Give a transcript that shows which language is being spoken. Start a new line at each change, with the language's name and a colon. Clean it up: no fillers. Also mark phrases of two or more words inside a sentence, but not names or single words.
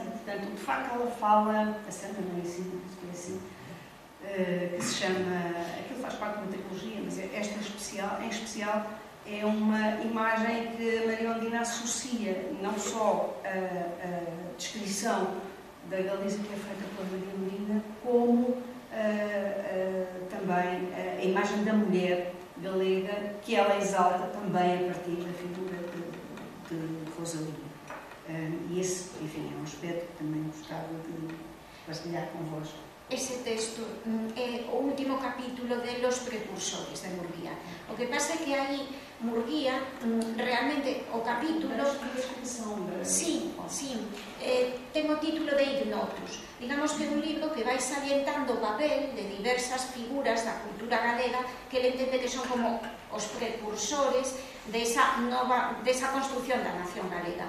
Portuguese: Portanto, de facto, ela fala, a santa Naicina, que é assim, que se chama, aquilo faz parte de uma trilogia, mas esta em especial é uma imagem que a Maria Ondina associa não só a descrição da Galiza que é feita pela Maria Ondina, como também a imagem da mulher galega, que ela exalta também a partir da figura de Rosalía. E esse, enfim, é um aspecto que também gostava de partilhar convosco.
Galician: Ese texto é o último capítulo de Los Precursores de Murguía. O que pasa é que aí Murguía, realmente o capítulo... Sí, ten o título de Ignotus. Digamos que é un libro que vai salientando o papel de diversas figuras da cultura galega que ele entende que son como os precursores desa construción da nación galega.